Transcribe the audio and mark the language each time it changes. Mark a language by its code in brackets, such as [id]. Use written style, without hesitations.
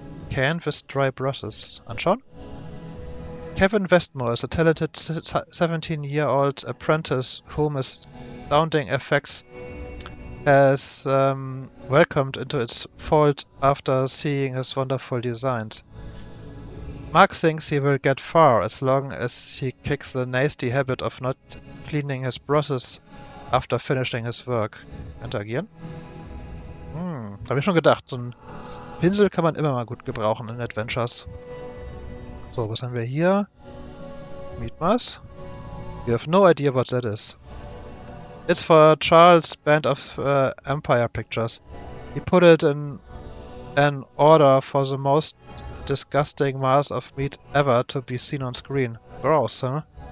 [en] Can with dry brushes. [de] Anschauen? [en] Kevin Westmore is a talented 17-year-old apprentice whom astounding effects has welcomed into its fold after seeing his wonderful designs. Mark thinks he will get far as long as he kicks the nasty habit of not cleaning his brushes after finishing his work. [de] Interagieren? Hab ich schon gedacht, so ein Pinsel kann man immer mal gut gebrauchen in Adventures. So, was haben wir hier? Mietmas? [en] You have no idea what that is. It's for Charles' band of Empire Pictures. He put it in an order for the most disgusting mass of meat ever to be seen on screen. Gross, huh?